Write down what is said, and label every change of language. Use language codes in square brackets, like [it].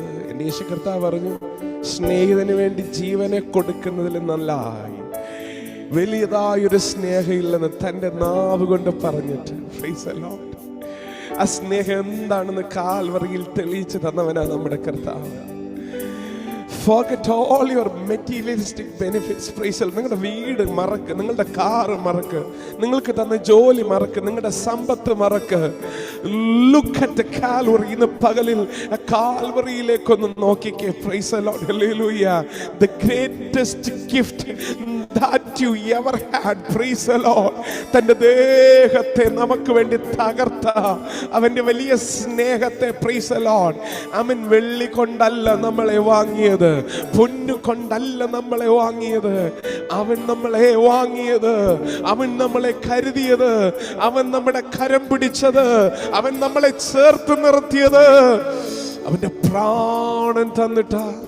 [ml] എൻ്റെ യേശു കർത്താവ് പറഞ്ഞു, സ്നേഹിതന് വേണ്ടി ജീവനെ കൊടുക്കുന്നതിൽ നല്ലതായി വലിയതായൊരു സ്നേഹമില്ലെന്ന് തൻ്റെ നാവ് കൊണ്ട് പറഞ്ഞിട്ട്, പ്രൈസ് ദി ലോർഡ്, ആ സ്നേഹം എന്താണെന്ന് കാൽവറിയിൽ തെളിയിച്ചു തന്നവനാ നമ്മുടെ കർത്താവ്. [en] Forget all your materialistic benefits. Praise the Lord. [ml] നിങ്ങളുടെ വീട് മറക്ക്, നിങ്ങളുടെ കാറ് മറക്ക്, നിങ്ങൾക്ക് തന്ന ജോലി മറക്ക്, നിങ്ങളുടെ സമ്പത്ത് മറക്ക്. [en] Look at the Calvary. [ml] ഇന്ന് പകലിൽ കാൽവറിയിലേക്കൊന്ന് നോക്കിക്കേ. [en] Praise the Lord. Hallelujah. The greatest gift that you ever had. Praise the Lord. [ml] തന്റെ ദേഹത്തെ നമുക്ക് വേണ്ടി തകർത്ത അവന്റെ വലിയ സ്നേഹത്തെ, praise the Lord, അവൻ വെള്ളി കൊണ്ടല്ല നമ്മളെ വാങ്ങിയത്, പൊന്നു കൊണ്ടല്ല നമ്മളെ വാങ്ങിയത്. അവൻ നമ്മളെ വാങ്ങിയത്, അവൻ നമ്മളെ കരുതിയത്, അവൻ നമ്മുടെ കരം പിടിച്ചത്, അവൻ നമ്മളെ ചേർത്ത് നിർത്തിയത്, അവന്റെ പ്രാണൻ തന്നിട്ടാ.